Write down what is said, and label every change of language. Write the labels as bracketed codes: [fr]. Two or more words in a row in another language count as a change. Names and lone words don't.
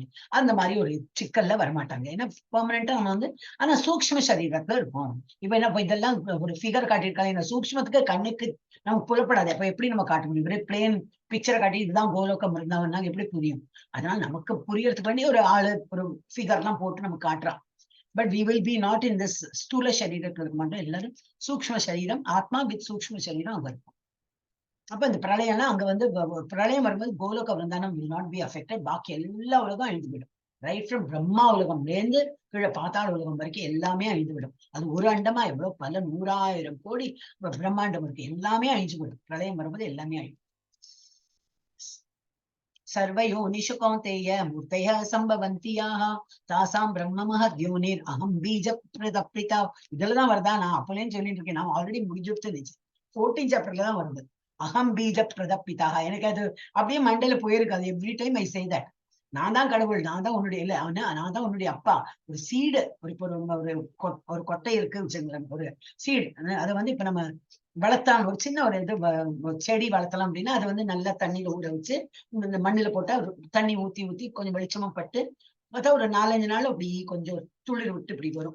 [ta] அந்த மாதிரி ஒரு சிக்கல்ல வரமாட்டாங்க. ஏன்னா பெர்மனண்டா நம்ம ஆனா சூக்ஷ்ம சரீரத்துல இருக்கும். இப்ப என்ன இதெல்லாம் ஒரு ஃபிகர் காட்டியிருக்காங்க. இந்த சூக்ஷ்மத்துக்கு கண்ணுக்கு நமக்கு புலப்படாது. அப்ப எப்படி நம்ம காட்ட முடியும்? பிளேன் பிக்சரை காட்டி இதுதான் கோலோகம் இருந்தாங்கன்னா எப்படி புரியும்? அதனால நமக்கு புரியறதுக்கு வேண்டி ஒரு ஆளு ஒரு ஃபிகர் எல்லாம் போட்டு நமக்கு காட்டுறான். [en] But we will be not in this [ta] ஸ்தூல சரீரத்துல இருக்க மாட்டோம். எல்லாரும் சூக்ஷ்ம சரீரம், ஆத்மா வித் சூக்ஷ்ம சரீரம் அங்க இருக்கும். அப்ப இந்த பிரளயம்லாம் அங்க பிரளயம் வரும்போது கோலோக விருந்தானம் [en] will not be affected. [ta] பாக்கி எல்லா உலகம் அழிந்து விடும். [en] Right from [ta] பிரம்மா உலகம்ல இருந்து கீழே பாத்தாள உலகம் வரைக்கும் எல்லாமே அழிந்து விடும். அது ஒரு அண்டமா எவ்வளவு பல 100,000 கோடி பிரம்மாண்டம் இருக்கு, எல்லாமே அழிஞ்சு விடும். பிரளயம் வரும்போது எல்லாமே அழியும். [sa] सर्वयोनिषु कौन्तेय मूर्तयः सम्भवन्तियाः तासां ब्रह्म महद्योनिर् अहं बीज प्रदपिता. [ta] இதுலதான் வருதா? நான் அப்பலேன்னு சொல்லிட்டு இருக்கேன். நான் ஆல்ரெடி முடிஞ்சுட்டு 14 சாப்டர்ல தான் வருது. [sa] अहं बीज प्रदपिता. [ta] எனக்கு அது அப்படியே மண்டையில போயிருக்காது. [en] Every time I say that. [ta] நான் தான் கடவுள், நான் தான் உன்னுடைய இல்ல நான் தான் உன்னுடைய அப்பா. ஒரு சீடு, ஒரு கொட்டை இருக்கு வச்சுங்களேன், ஒரு சீடு. அதை இப்ப நம்ம வளர்த்தான், ஒரு சின்ன ஒரு இது செடி வளர்த்தலாம் அப்படின்னா அது நல்லா தண்ணியில ஊற வச்சு இந்த மண்ணில போட்டா தண்ணி ஊத்தி கொஞ்சம் வெளிச்சமா பட்டு பார்த்தா ஒரு 4-5 நாள் அப்படி கொஞ்சம் துளிர் விட்டு இப்படி வரும்.